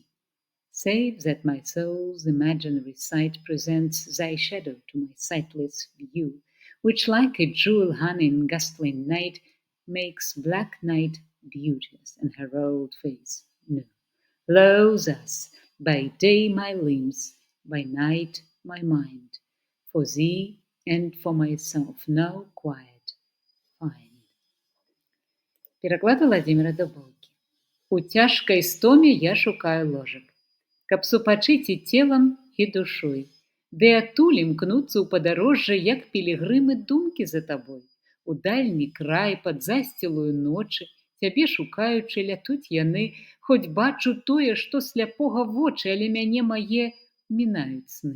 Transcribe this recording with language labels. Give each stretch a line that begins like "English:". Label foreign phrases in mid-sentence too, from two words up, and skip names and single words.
English: Save that my soul's imaginary sight presents thy shadow to my sightless view, which like a jewel hung in ghastly night makes black night beauteous and her old face new. Lo thus, by day my limbs, by night my mind, for thee and for myself no quiet find.
Belarusian: Пераклад Владзіміра Дубоўкі. У цяжкай стоме я шукаю ложак, каб супачыць і целам, і душой. Ды адтуль імкнуцца ў падарожжа, як пілігрымы думкі за табой. У дальні край пад засцілую ночы, цябе шукаючы, лятуць яны, хоць бачу тое, што сляпога вочы, але мяне мае мінаюць сны.